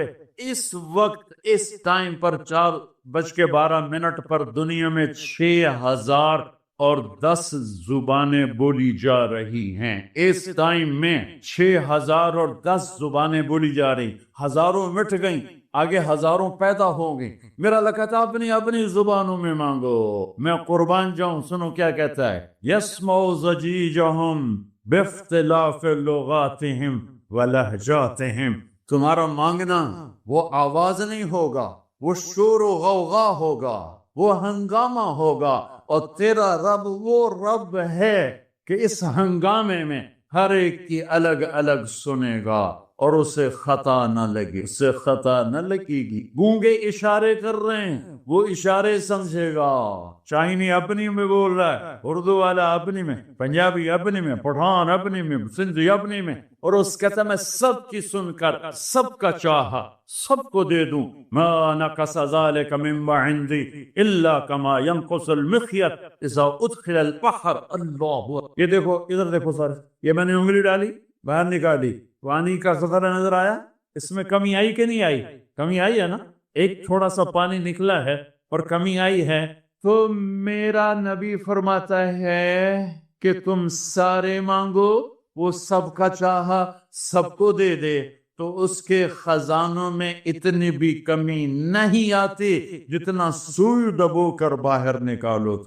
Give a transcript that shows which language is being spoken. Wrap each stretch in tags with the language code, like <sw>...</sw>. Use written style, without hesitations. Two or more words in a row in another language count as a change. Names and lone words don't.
<ur>اس وقت اس ٹائم پر 4:12 پر دنیا میں 6010 زبانیں بولی جا رہی ہیں۔ اس ٹائم میں 6010 زبانیں بولی جا رہی، ہزاروں مٹ گئیں، آگے ہزاروں پیدا ہوں گے۔ میرا اللہ کہتا ہے اپنی اپنی زبانوں میں مانگو، میں قربان جاؤں۔ سنو کیا کہتا ہے،</ur> <ar>یسمع ضجیجہم باختلاف لغاتہم ولہجاتہم،</ar> <ur>تمہارا مانگنا وہ آواز نہیں ہوگا، وہ شور و غوغا ہوگا، وہ ہنگامہ ہوگا، اور تیرا رب وہ رب ہے کہ اس ہنگامے میں ہر ایک کی الگ الگ سنے گا اور اسے خطا نہ لگے، اسے خطا نہ لگے گی۔ گونگے اشارے کر رہے ہیں، وہ اشارے سمجھے گا۔ چائنی اپنی میں بول رہا ہے، اردو والا اپنی میں، پنجابی اپنی میں، پٹھان اپنی میں، سندھی اپنی میں، اور اس کہتا میں سب کی سن کر سب کا چاہا سب کو دے دوں۔</ur> <ar>ما نقص ذلك مما عندي الا كما ينقص المخيط اذا ادخل البحر۔</ar> <ur>اللہ، یہ دیکھو ادھر دیکھو سر، یہ میں نے انگلی ڈالی باہر نکالی، پانی کا قطرہ نظر آیا، اس میں کمی آئی کہ نہیں آئی؟ کمی آئی ہے نا، ایک تھوڑا سا پانی نکلا ہے اور کمی آئی ہے۔ تو میرا نبی فرماتا ہے کہ تم سارے مانگو، وہ سب کا چاہا سب کو دے دے، تو اس کے خزانوں میں اتنی بھی کمی نہیں آتی جتنا سوئی دبو کر باہر نکالو تو۔</ur>